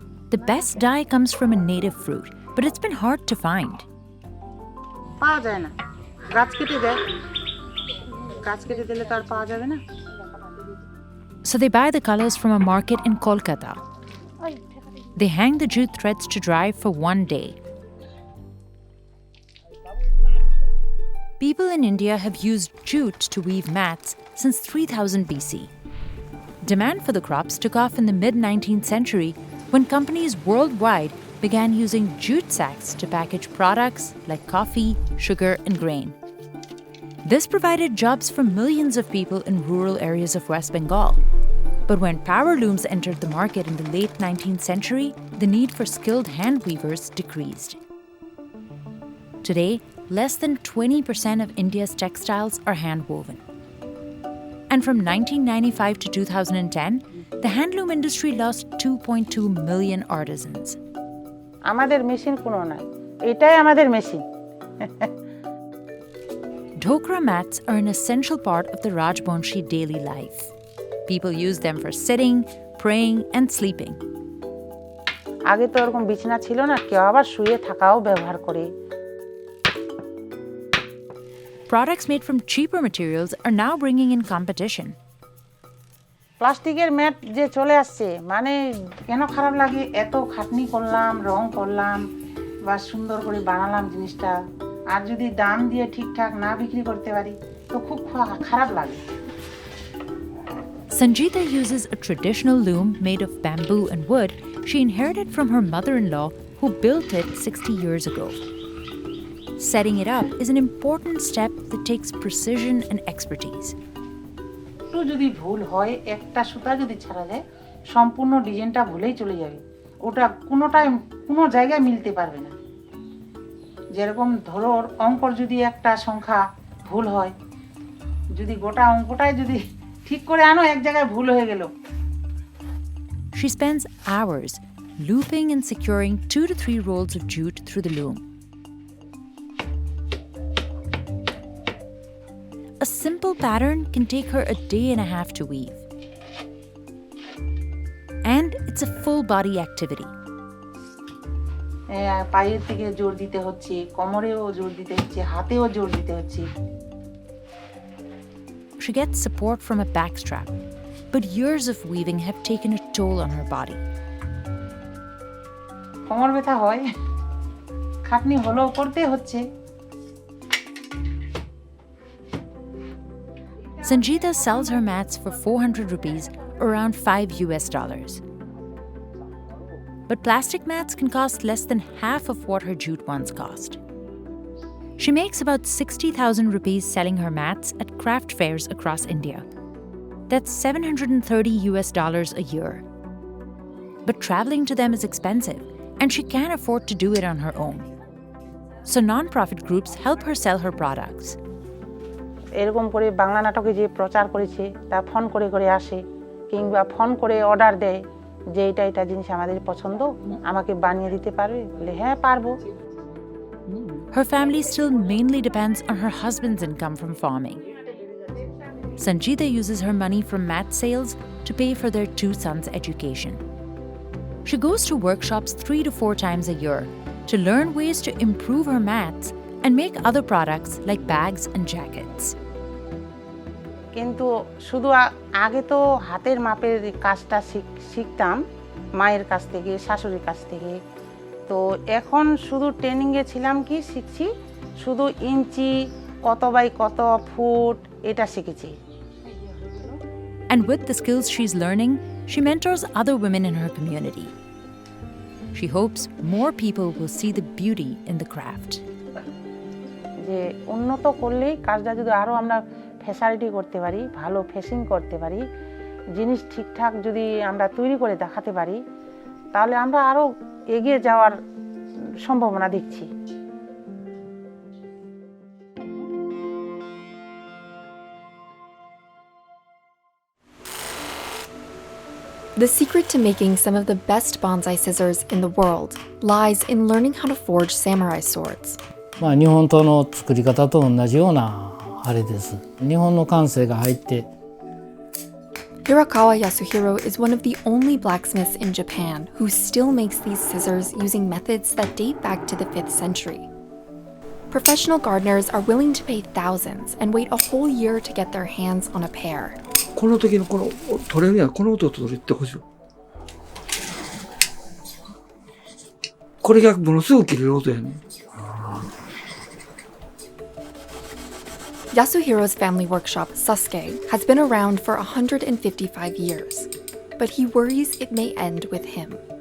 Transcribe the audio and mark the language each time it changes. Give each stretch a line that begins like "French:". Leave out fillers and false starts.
English: The best dye comes from a native fruit, but it's been hard to find.
Bangla: পাওয়া যায় না, গাছ কেটে দেয়, গাছ কেটে দিলে তার পাওয়া যাবে না।
English: So they buy the colors from a market in Kolkata. They hang the jute threads to dry for one day. People in India have used jute to weave mats since 3000 BC. Demand for the crops took off in the mid-19th century when companies worldwide began using jute sacks to package products like coffee, sugar, and grain. This provided jobs for millions of people in rural areas of West Bengal. But when power looms entered the market in the late 19th century, the need for skilled hand weavers decreased. Today, less than 20% of India's textiles are hand-woven. And from 1995 to 2010, the handloom industry lost 2.2 million artisans.
Bangla: আমাদের machine কোনো নাই, এটাই আমাদের machine.
English: Dhokra mats are an essential part of the Rajbanshi daily life. People use them for sitting, praying, and sleeping.
Bangla: আগে তো এরকম বিছানা ছিল না, কেউ আবার শুয়ে থাকাও ব্যবহার করে।
English: Products made from cheaper materials are now bringing in competition.
Bangla: প্লাস্টিকের ম্যাট যে চলে আসছে, মানে কেন খারাপ লাগে, এত খাটনি করলাম, রং করলাম, বা সুন্দর করে বানালাম জিনিসটা, আর যদি দাম দিয়ে ঠিকঠাক না বিক্রি করতে পারি তো খুব খারাপ লাগে।
English: Sanjita uses a traditional loom made of bamboo and wood she inherited from her mother-in-law who built it 60 years ago. Setting it up is an important step that takes precision and expertise.
Bangla: একটু যদি ভুল হয়, একটা সুতা যদি ছাড়া যায়, সম্পূর্ণ ডিজাইনটা ভুলেই চলে যাবে, ওটা কোনো জায়গায় মিলতে পারবে না। যেরকম ধরো অঙ্কর যদি একটা সংখ্যা ভুল হয়, যদি গোটা অঙ্কটাই যদি ঠিক করে আনো, এক জায়গায় ভুল হয়ে গেল।
English: She spends hours looping and securing 2 to 3 rolls of jute through the loom. A simple pattern can take her a day and a half to weave. And it's a full body activity.
Bangla: পায়ের থেকে জোর দিতে হচ্ছে, কোমরেও জোর দিতে হচ্ছে, হাতেও জোর দিতে হচ্ছে।
English: She gets support from a back strap, but years of weaving have taken a toll on her body.
Bangla: কোমর ব্যথা হয়, খাটনি হলেও করতে হচ্ছে।
English: Sanjita sells her mats for 400 rupees, around $5. But plastic mats can cost less than half of what her jute ones cost. She makes about 60,000 rupees selling her mats at craft fairs across India. That's $730 a year. But traveling to them is expensive, and she can't afford to do it on her own. So non-profit groups help her sell her products.
Bangla: এরকম করে বাংলা নাটকে যে প্রচার করেছে তা phone করে করে আসে কিংবা ফোন করে অর্ডার দেয় যে এটা জিনিস আমাদের পছন্দ আমাকে বানিয়ে দিতে পারবে বলে হ্যাঁ পারবো
English: Her family still mainly depends on her husband's income from farming. Sanjita uses her money from mat sales to pay for their 2 sons' education. She goes to workshops 3 to 4 times a year to learn ways to improve her mats and make other products like bags and jackets.
Bangla: কিন্তু শুধু আগে তো হাতের মাপের কাজটা শিখতাম মায়ের কাছ থেকে শাশুড়ির কাছ থেকে তো এখন শুধু ট্রেনিংয়ে ছিলাম কি শিখছি শুধু ইঞ্চি কত বাই কত ফুট এটা শিখেছি
English: And with the skills she's learning, she mentors other women in her community. She hopes more people will see the beauty in the craft.
Bangla: যে উন্নত করলেই কাজটা যদি আরো আমরা ফ্যাসিলিটি করতে পারি ভালো ফেসিং করতে পারি জিনিস ঠিকঠাক যদি আমরা তৈরি করে দেখাতে পারি তাহলে আমরা আরো এগিয়ে যাওয়ার সম্ভাবনা দেখছি
English: The secret to making some of the best bonsai scissors in the world lies in learning how to forge samurai swords.
Japanese: 日本刀の作り方と同じようなあれです。日本の感性が入って。
English: Hirakawa Yasuhiro is one of the only blacksmiths in Japan who still makes these scissors using methods that date back to the 5th century. Professional gardeners are willing to pay thousands and wait a whole year to get their hands on a pair.
Japanese: この時のこの取れるにはこの音を取ってほしい。これがものすごく切れる音やね。
English: Yasuhiro's family workshop, Sasuke, has been around for 155 years, but he worries it may end with him.